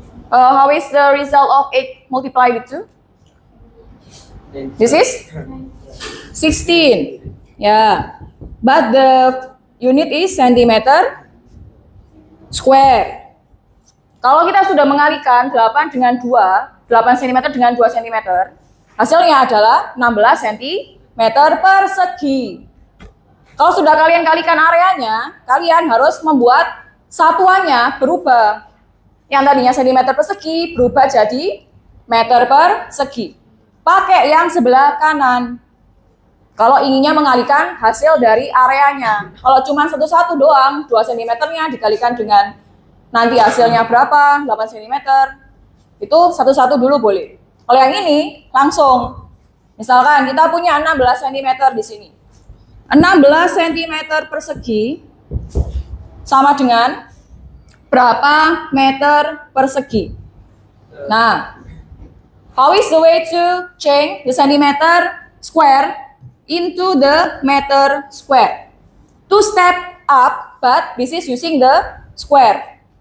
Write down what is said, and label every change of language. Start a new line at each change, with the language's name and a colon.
English: How is the result of 8 multiplied with 2? This is 16. Yeah. But the unit is centimeter square.
Indonesian: Kalau kita sudah mengalihkan 8 dengan 2, 8 cm dengan 2 cm, hasilnya adalah 16 cm persegi. Kalau sudah kalian kalikan areanya, kalian harus membuat satuannya berubah. Yang tadinya cm persegi berubah jadi meter persegi. Pakai yang sebelah kanan. Kalau inginnya mengalihkan hasil dari areanya. Kalau cuma satu-satu doang, 2 cm-nya dikalikan dengan nanti hasilnya berapa, 8 cm, itu satu-satu dulu boleh. Kalau yang ini, langsung. Misalkan kita punya 16 cm di sini. 16 cm persegi sama dengan berapa meter persegi?
English: Nah, how is the way to change the centimeter square into the meter square? 2 step up, but this is using the square.